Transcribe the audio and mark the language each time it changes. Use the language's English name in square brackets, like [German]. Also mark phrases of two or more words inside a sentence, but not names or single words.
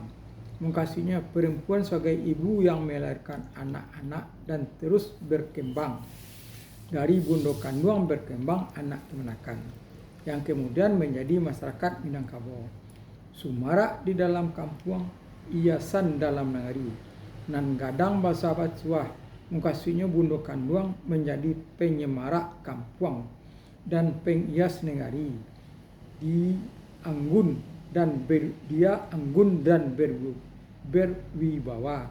[Indonesian] Mengkasihnya perempuan sebagai ibu yang melahirkan anak-anak dan terus berkembang. Dari bunda kandung berkembang anak kemenakan yang kemudian menjadi masyarakat Minangkabau. Sumarak di dalam kampung, hiasan dalam negeri. [Minangkabau] Nan gadang bahasa Batsuah, [Indonesian] mengkasihnya bunda kandung menjadi penyemarak kampung dan penghias negari. Dia anggun dan berwibawa.